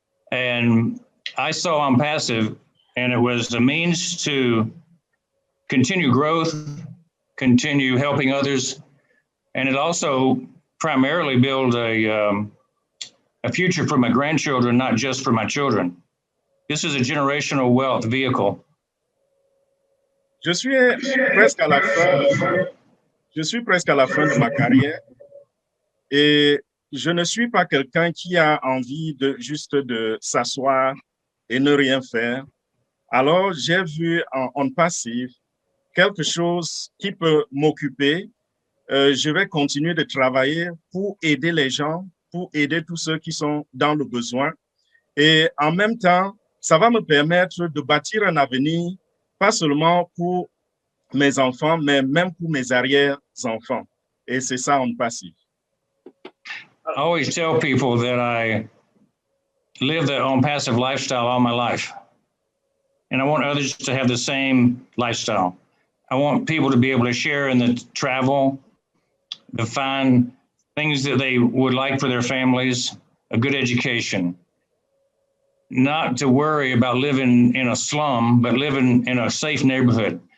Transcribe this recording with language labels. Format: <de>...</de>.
<en>And I saw OnPassive, and it was a means to continue growth, continue helping others, and it also primarily build a future for my grandchildren, not just for my children. This is a generational wealth vehicle.</en> <fr>Je suis presque à la fin. Je suis presque à la fin de ma carrière et je ne suis pas quelqu'un qui a envie de juste de s'asseoir et ne rien faire. Alors, j'ai vu en OnPassive quelque chose qui peut m'occuper. Je vais continuer de travailler pour aider les gens, pour aider tous ceux qui sont dans le besoin. Et en même temps, ça va me permettre de bâtir un avenir, pas seulement pour mes enfants, mais même pour mes arrière-enfants. Et c'est ça OnPassive.</fr> <en>I always tell people that I live the OnPassive lifestyle all my life. And I want others to have the same lifestyle. I want people to be able to share in the travel, to find things that they would like for their families, a good education, not to worry about living in a slum, but living in a safe neighborhood.</en>